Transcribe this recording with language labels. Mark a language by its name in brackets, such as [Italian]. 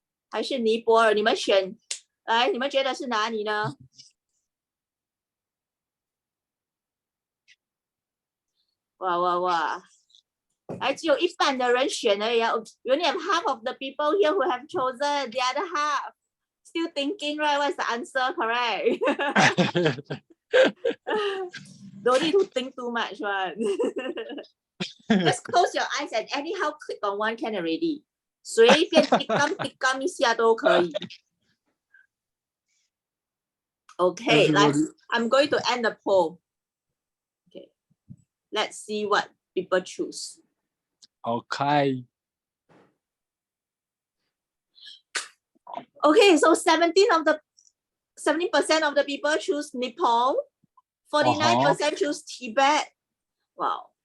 [Chinese] 还是尼泊尔？你们选，来，你们觉得是哪里呢？哇！还只有一半的人选而已啊！ [English] You only have half of the people here who have chosen. The other half still thinking, right? What's the answer? Correct. Don't need to think too much, right? Just close your eyes and anyhow click on one can already. [Chinese] 随便tikam一下都可以。 [English] Okay, I'm going to end the poll. Okay, let's see what people choose. Okay. Okay, so 70% of the people choose Nepal, 49% choose Tibet. Wow.